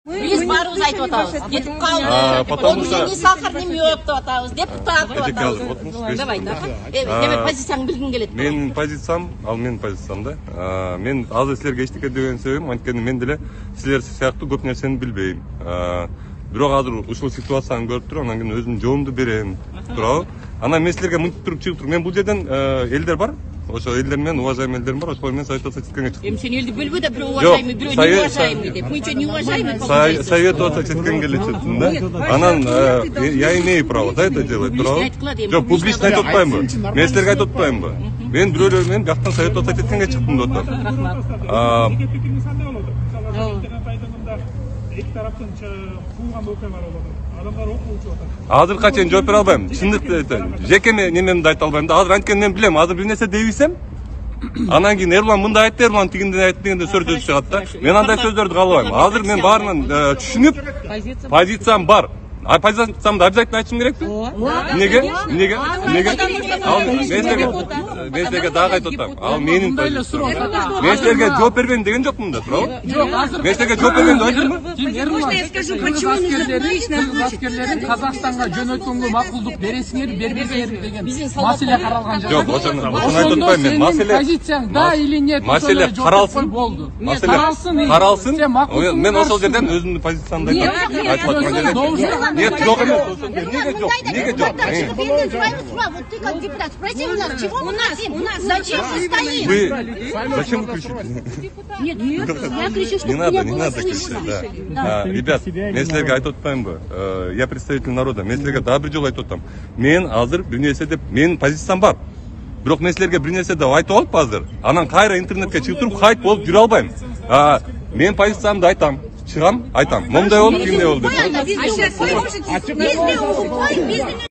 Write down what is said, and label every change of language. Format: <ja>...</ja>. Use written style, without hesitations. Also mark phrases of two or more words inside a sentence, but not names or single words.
<ky>Биз баарыбыз айтып атабыз. Кетип калды.</ky> <ru>Потому что ни сахар, ни мед</ru> <ky>деп атабыз. Депутат деп атабыз. Давай, демек позицияңды билгиң келет. Менин позициям, ал менин позициям да. Мен азыр силерге эчтеке деген себебим, анткени мен деле силер сыяктуу көп нерсени билбейм. Бирок азыр ушул ситуацияны көрүп туруп, анан кийин өзүмдүн жоомду берем. Туурабы? Анан мен силерге мынтип туруп чыгып туруп, мен бул жерден элдер бар. Ошо элдер менен уважаемый элдерим бар, ошол менен советоваться четкенге чыктым. Эми сен элди билбей да, бирөө уважаемый, бирөө неуважаемый деп.</ky> <ru>Мы ничего не уважаемый.</ru> <ky>Советоваться четкенге эле чыктым да.</ky> <ru>Анан я имею право да это делать,</ru> <ky>туурабы? Жок, публично айтып атпаймынбы? Мен силерге айтып атпаймынбы? Мен бирөөлөр менен бияктан советоваться четкенге чыктым деп атам. Эки тараптын кылган окуялар болот. Адамдар окуучу атат. Азыркыга чейин жооп бере албайм. Чындыкты айтайын. Жеке немемди айта албайм да. Азыр анткени мен билем, азыр бир нерсе дебисем, анан кийин Эрлан мындай айтты, Эрлан тигиндей айтты дегенде сөз чыгат да. Мен андай сөздөрдү каалабайм. Азыр мен баарынан түшүнүп, позициям бар. А позициямды обязательно айтышым керекпи? Неге? Ал мен силерге дагы айтып атам. Ал менин позициям. Мен силерге жооп бербейм деген жокмун да, туурабы? Жок, азыр мен силерге жооп бергенди айттымбы?</ky> <ru>Можно я скажу, почему</ru> <ky>аскерлерин Казакстанга жөнөткөнгө макулдук бересиңер, бербейсиңер деген маселе каралган жок. Жок, ошону айтып атпайм мен. Маселе позицияң да</ky> <ru>или нет?</ru> <ky>Маселе каралсын. Болду. Каралсын. Мен ошол жерден өзүмдүн позициямды айтып аткан. Нет, жок эмес. Неге жок?</ky> <ru>Вот ты как депутат, спроси у нас, чего мы хотим? Зачем мы стоим? Зачем вы кричите? Нет, я кричу, что не надо кричать, да. Ребят,</ru> <ky>мен силерге айтып атпаймынбы?</ky> <ru>Я представитель народа.</ru> <ky>Мен силерге дагы бир жолу айтып атам. Мен азыр бир нерсе деп, менин позициям бар. Бирок мен силерге бир нерсе деп айтып алып азыр, анан кайра интернетке чыгып туруп хайп болуп жүрө албайм. Мен позициямды айтам. Чыгам, айтам. Момундай болду, кимдей болду деп.</ky>